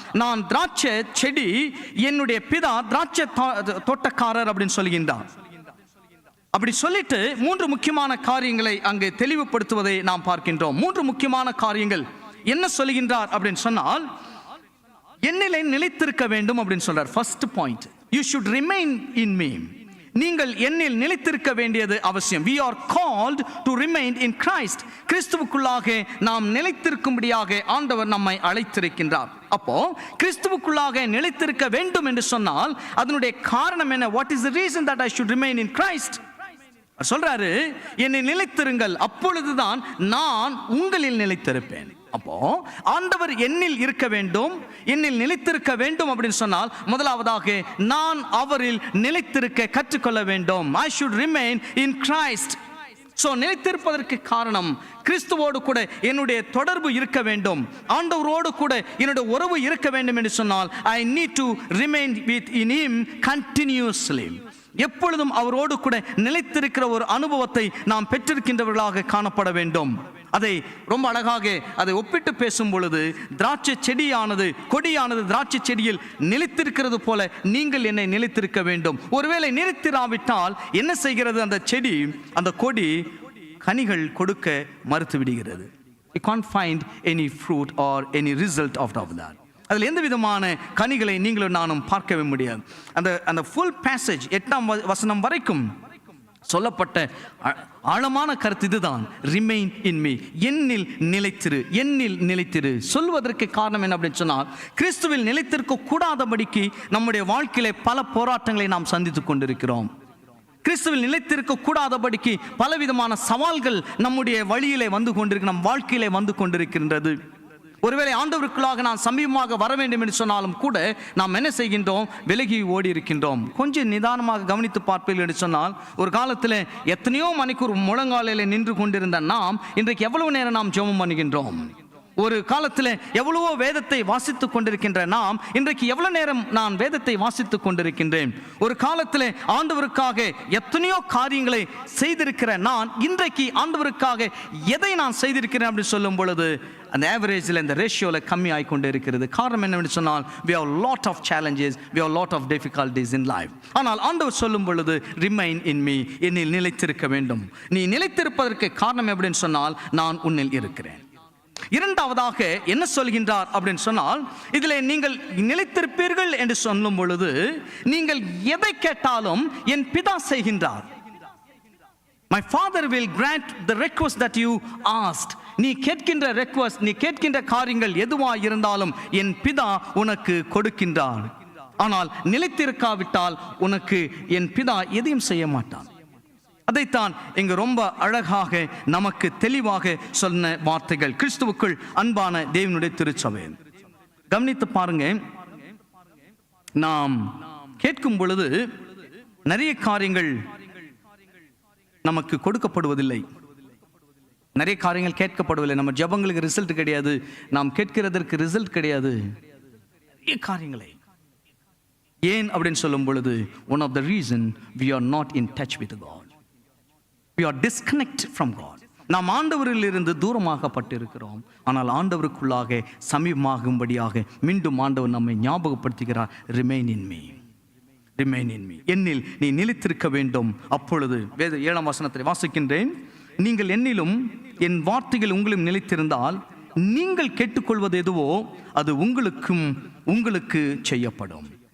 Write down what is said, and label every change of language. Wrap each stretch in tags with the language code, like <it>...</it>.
<ta>நான் திராட்சை செடி, என்னுடைய பிதா திராட்சை தோட்டக்காரர் அப்படின்னு சொல்கின்றார். அப்படி சொல்லிட்டு 3 முக்கியமான காரியங்களை அங்கு தெளிவுபடுத்துவதை நாம் பார்க்கின்றோம். 3 முக்கியமான காரியங்கள் என்ன சொல்கின்றார் அப்படின்னு சொன்னால், என்னிலே நிலைத்திருக்க வேண்டும் அப்படின்னு சொல்றார்.</ta> <en>First point, you should remain in me.</en> <ta>நீங்கள் என்னில் நிலைத்திருக்க வேண்டியது அவசியம்.</ta> <en>we are called to remain in Christ.</en> <ta>கிறிஸ்துவுக்குள்ளாக நாம் நிலைத்திருக்கும்படியாக ஆண்டவர் நம்மை அழைத்திருக்கின்றார். அப்போ கிறிஸ்துவுக்குள்ளாக நிலைத்திருக்க வேண்டும் என்று சொன்னால் அதனுடைய காரணம் என்ன?</ta> <en>what is the reason that I should remain in Christ?</en> <ta>சொல்றாரு, என்னை நிலைத்திருங்கள், அப்பொழுதுதான் நான் உங்களில் நிலைத்திருப்பேன். அப்போ ஆண்டவர் என்னில் இருக்க வேண்டும், என்னில் நிலைத்திருக்க வேண்டும் அப்படின்னு சொன்னால் முதலாவதாக நான் அவரில் நிலைத்திருக்க கற்றுக்கொள்ள வேண்டும்.</ta> <en>I should remain in Christ.</en> <ta>So நிலைத்திருப்பதற்கு காரணம், கிறிஸ்துவோடு கூட என்னுடைய தொடர்பு இருக்க வேண்டும், ஆண்டவரோடு கூட என்னுடைய உறவு இருக்க வேண்டும் என்று சொன்னால்</ta> <en>I need to remain in him continuously.</en> <ta>எப்பொழுதும் அவரோடு கூட நிலைத்திருக்கிற ஒரு அனுபவத்தை நாம் பெற்றிருக்கின்றவர்களாக காணப்பட வேண்டும். அதை ரொம்ப அழகாக அதை ஒப்பிட்டு பேசும் பொழுது, திராட்சை செடியானது, கொடியானது திராட்சை செடியில் நிலைத்திருக்கிறது போல நீங்கள் என்னை நிலைத்திருக்க வேண்டும். ஒருவேளை நிலைத்திராவிட்டால் என்ன செய்கிறது? அந்த செடி, அந்த கொடி கனிகள் கொடுக்க மறுத்து விடுகிறது.</ta> <en>You can't find any fruit or any result out of that.</en> <ta>அதில் எந்த விதமான கனிகளை நீங்களும் நானும் பார்க்கவே முடியாது. அந்த ஃபுல் பேசேஜ் 8ஆம் வசனம் வரைக்கும் சொல்லப்பட்ட ஆழமான கருத்து இதுதான்,</ta> <en>remain in me,</en> <ta>என்னில் நிலைத்திரு, என்னில் நிலைத்திரு. சொல்வதற்கு காரணம் என்ன அப்படின்னு சொன்னால், கிறிஸ்துவில் நிலைத்திருக்க கூடாதபடிக்கு நம்முடைய வாழ்க்கையிலே பல போராட்டங்களை நாம் சந்தித்துக் கொண்டிருக்கிறோம். கிறிஸ்துவில் நிலைத்திருக்க கூடாதபடிக்கு பலவிதமான சவால்கள் நம்முடைய வழியிலே வந்து கொண்டிருக்கு, நம் வாழ்க்கையிலே வந்து கொண்டிருக்கின்றது. ஒருவேளை ஆண்டவருக்குள்ளாக நான் சமீபமாக வர வேண்டும் என்று சொன்னாலும் கூட நாம் என்ன செய்கின்றோம்? விலகி ஓடி இருக்கின்றோம். கொஞ்சம் நிதானமாக கவனித்து பார்ப்பீர்கள் என்று சொன்னால், ஒரு காலத்தில் எத்தனையோ மணிக்கூர் முழங்காலில் நின்று கொண்டிருந்த நாம் இன்றைக்கு எவ்வளவு நேரம் நாம் ஜெபம் பண்ணுகின்றோம்? ஒரு காலத்தில் எவ்வளவோ வேதத்தை வாசித்துக் கொண்டிருக்கின்ற நாம் இன்றைக்கு எவ்வளவு நேரம் நான் வேதத்தை வாசித்துக் கொண்டிருக்கின்றேன்? ஒரு காலத்தில் ஆண்டவருக்காக எத்தனையோ காரியங்களை செய்திருக்கிற நான் இன்றைக்கு ஆண்டவருக்காக எதை நான் செய்திருக்கிறேன் அப்படின்னு சொல்லும் பொழுது அந்த ஆவரேஜில், இந்த ரேஷியோவில் கம்மி ஆகிக்கொண்டே இருக்கிறது. காரணம் என்னவென்று சொன்னால்,</ta> <en>we have lot of challenges, we have lot of difficulties in life.</en> <ta>ஆனால் ஆண்டவர் சொல்லும் பொழுது</ta> <en>remain in me,</en> <ta>என்னில் நிலைத்திருக்க வேண்டும். நீ நிலைத்திருப்பதற்கு காரணம் எப்படின்னு சொன்னால், நான் உன்னில் இருக்கிறேன். இரண்டாவதாக என்ன சொல்கின்றார் அப்படின்னு சொன்னால், இதிலே நீங்கள் நிலைத்திருப்பீர்கள் என்று சொல்லும் பொழுது, நீங்கள் எதை கேட்டாலும் என் பிதா செய்கின்றார்.</ta> <en>My father will grant the request that you asked.</en> <ta>நீ கேட்கின்ற ரெக்வஸ்ட், நீ கேட்கின்ற காரியங்கள் எதுவாக இருந்தாலும் என் பிதா உனக்கு கொடுக்கின்றார். ஆனால் நிலைத்திருக்காவிட்டால் உனக்கு என் பிதா எதையும் செய்ய மாட்டான். அதைத்தான் இங்கு ரொம்ப அழகாக நமக்கு தெளிவாக சொன்ன வார்த்தைகள். கிறிஸ்துவுக்குள் அன்பான தேவனுடைய திருச்சபை, கவனித்து பாருங்க. நாம் கேட்கும் பொழுது நிறைய காரியங்கள் நமக்கு கொடுக்கப்படுவதில்லை, நிறைய காரியங்கள் கேட்கப்படவில்லை. நம்ம ஜெபங்களுக்கு ரிசல்ட் கிடையாது, நாம் கேட்கிறதற்கு ரிசல்ட் கிடையாது, நிறைய காரியங்களை. ஏன் அப்படின்னு சொல்லும் பொழுது,</ta> <en>one of the reason we are not in touch with God. We are disconnected from God.</en> <ta>நாம் ஆண்டவரில் இருந்து தூரமாகப்பட்டிருக்கிறோம். ஆனால் ஆண்டவருக்குள்ளாக சமீபமாகும்படியாக மீண்டும் ஆண்டவர் நம்மை ஞாபகப்படுத்துகிறார்.</ta> <en>remain in me, remain in me,</en> <ta>என்னில் நீ நிலைத்திருக்க வேண்டும். அப்பொழுது வேத 7ஆம் வசனத்தை வாசிக்கின்றேன். நீங்கள் என்னிலும் என் வார்த்தைகள் உங்களும் நிலைத்திருந்தால் நீங்கள் கேட்டுக்கொள்வது எதுவோ அது உங்களுக்கு செய்யப்படும்.</ta>